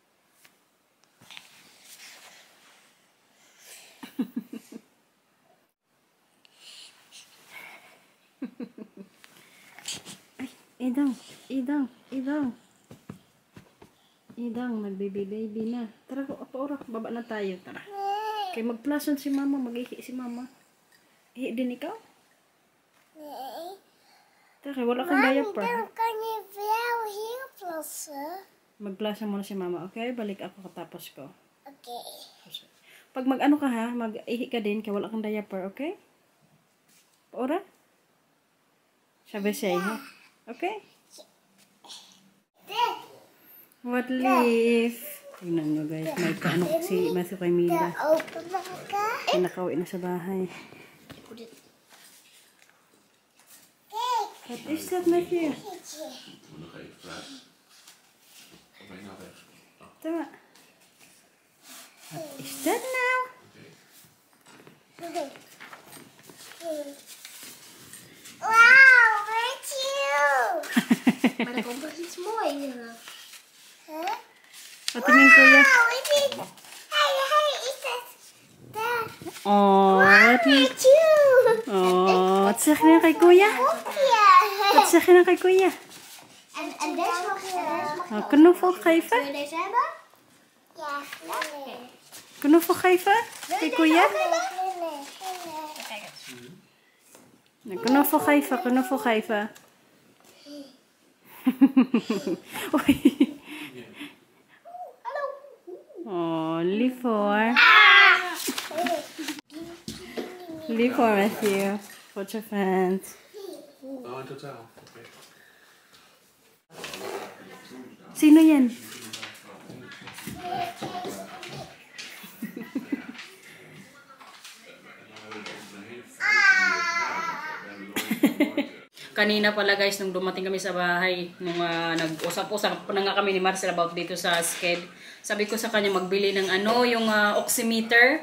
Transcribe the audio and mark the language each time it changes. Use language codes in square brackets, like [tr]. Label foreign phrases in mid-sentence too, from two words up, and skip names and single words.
[tl] Idang, nagbaby-baby na. Tara, ora, baba na tayo, tara. Kaya magplason si mama, mag-ihi si mama. Ihi din ikaw? Tara, kaya wala kang diaper. [nl] Dan kan je wel hier plassen. [tl] Magplason muna si mama, okay? Balik ako katapos ko. [nl] Oké. [tl] Pag mag-ano ka ha, mag-ihi ka din, kaya wala kang diaper, okay? Ora? Sabi siya, ha? Okay? [en] What leaf? [tl] Tingnan nyo guys, may kaano si Matthew kay Mila. [nl] Open maken. [tl] Pinakauwi na sa bahay. [nl] Kijk. [en] What is that, Matthew? [nl] Ik moet nog even vragen. Of ben je nou weg? [tl] Tama. [en] What is that now? [nl] Wauw, weet je? Maar er komt nog iets moois. Huh? [tl] Patingin kuya. [nl] Wauw, weet je? Hey, is dat? Daar. [en] Oh, what is... [nl] Weet je? Oh, wat zeg je nou [tl] kay kuya? [nl] Wat zeg je nou [tl] kay kuya? [nl] En deze mag je... Oh, knuffel geven? Wil je deze hebben? Ja, oké. Knuffel geven? [tl] Kay kuya? [nl] Knuffel geven, knuffel geven. Oei. Oh, lief hoor. Lief hoor, Matthew. Wat je vindt. Oh, in totaal. Oké. [tl] Sino yan? Kanina pala guys, nung dumating kami sa bahay, nung nag-usap-usap na nga kami ni Marcel about dito sa sked, sabi ko sa kanya magbili ng yung oximeter.